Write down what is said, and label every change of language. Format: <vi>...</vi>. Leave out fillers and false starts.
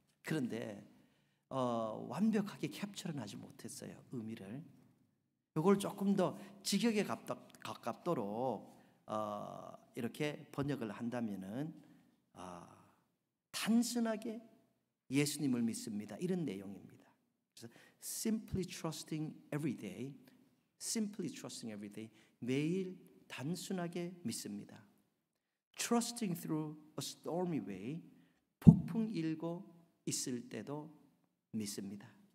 <ko>그런데 완벽하게 캡처는 하지 못했어요. 의미를. 이걸 조금 더 직역에 가깝도록 이렇게 번역을 한다면은 단순하게 예수님을 믿습니다, 이런 내용입니다. 그래서</ko> <en>simply trusting every day,</en> <ko>simply trusting every day, 매일 단순하게 믿습니다.</ko> <en>Trusting through a stormy way,</en> <ko>폭풍 일고 있을 때도 믿습니다.</ko>